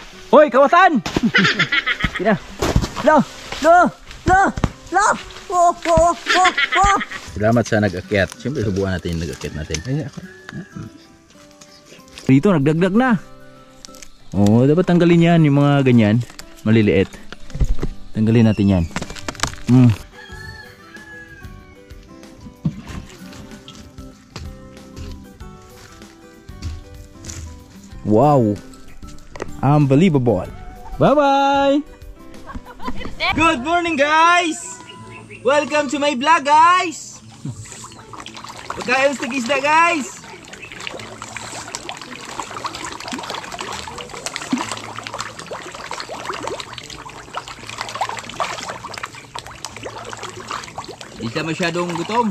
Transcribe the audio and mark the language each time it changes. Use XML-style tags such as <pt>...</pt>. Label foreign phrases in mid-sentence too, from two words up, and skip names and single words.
<tl>Hoy, kawasan! Kina. Lo! Lo! Lo! Lo! Oh, oh, oh, oh. Salamat sa nag-akyat. Siyempre, subukan natin yung nag-akyat natin. Dito, nagdagdag na. Oo, dapat tanggalin yan, yung mga ganyan. Maliliit. Tanggalin natin yan. Wow!</tl> <en>Unbelievable! Bye-bye! Good morning, guys! Welcome to my vlog, guys!</en> <tl>Pagkain sa isda, guys! Hindi siya masyadong gutom.</tl>